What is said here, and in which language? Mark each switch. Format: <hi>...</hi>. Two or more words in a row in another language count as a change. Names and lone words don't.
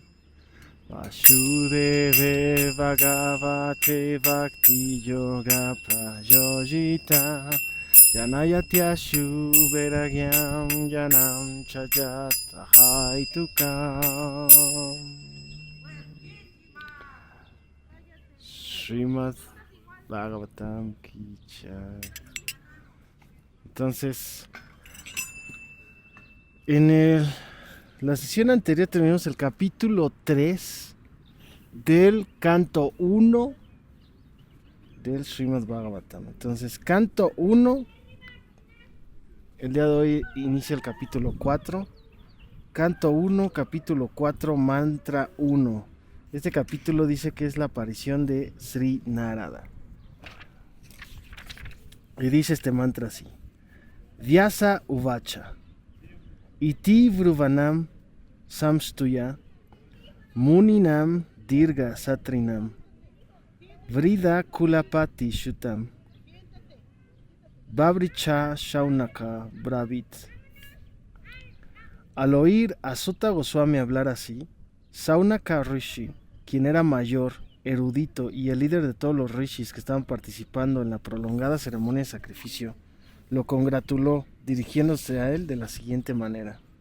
<sa>वासुदेवे भगवते भक्ति योग प्रयोजित जनयत्याशु वैराग्यं ज्ञानं च यद् अहैतुकम्.</sa> <hi>श्रीमद् भागवतम् की जय.</hi> <es>Entonces, la sesión anterior terminamos el capítulo 3 del canto 1 del Srimad Bhagavatam. Entonces, canto 1, el día de hoy inicia el capítulo 4. Canto 1, capítulo 4, mantra 1. Este capítulo dice que es la aparición de Sri Narada. Y dice este mantra así:</es> <sa>व्यास उवाच इति ब्रुवाणं संस्तूय मुनीनां दीर्घसत्रिणाम् वृद्ध कुलपति सूतं बह्वृच शौनक अब्रवीत्.</sa> <es>Al oír a Sutta Goswami hablar así, Saunaka Rishi, quien era mayor, erudito y el líder de todos los rishis que estaban participando en la prolongada ceremonia de sacrificio, lo congratuló dirigiéndose a él de la siguiente manera.</es>